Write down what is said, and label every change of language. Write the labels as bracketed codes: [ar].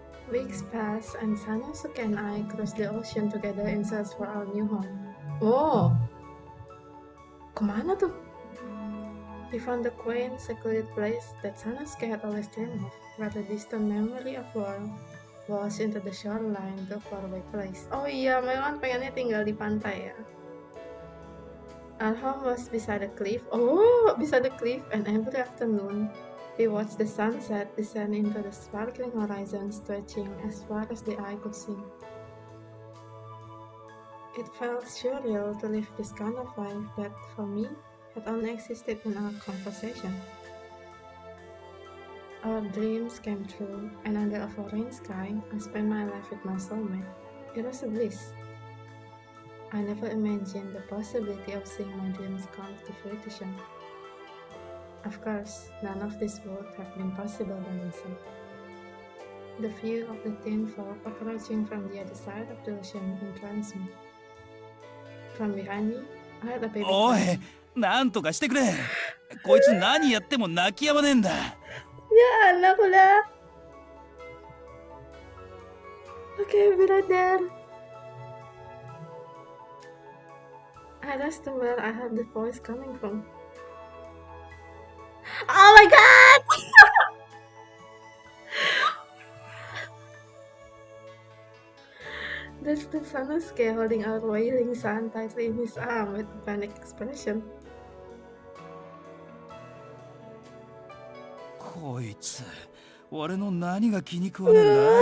[en] Weeks pass and Sanosuke and I cross the ocean together in search for our new home. [id] Oh, kemana tuh? [en] We found the quaint, secluded place that Sanosuke had always dreamed of, where the distant memory of war washed into the shoreline to a faraway place. [id] Oh iya, memang pengennya tinggal di pantai ya. [en] Our home was beside a cliff. Oh, beside the cliff, and every afternoon we watched the sunset descend into the sparkling horizon, stretching as far as the eye could see. It felt surreal to live this kind of life that, for me, had only existed in our conversation. Our dreams came true, and under a foreign sky, I spent my life with my soulmate. It was a bliss. I never imagined the possibility of seeing my dreams come to fruition. Of course, none of this would have been possible by myself. The view of the tin folk approaching from the other side of the ocean entranced me. From behind me, I heard a baby [ja] おい、 [en] crying. [ja] なんとかしてくれ。こいつ何やっても泣き止まねえんだ。 [id] Ya, anak udah. [en] Okay, be right there. I asked him where I heard the voice coming from. Oh my god! There's the Sanosuke holding our wailing son tightly in his arm with a panicked expression. [ja] こいつ、俺の何が気に食わねえんだ。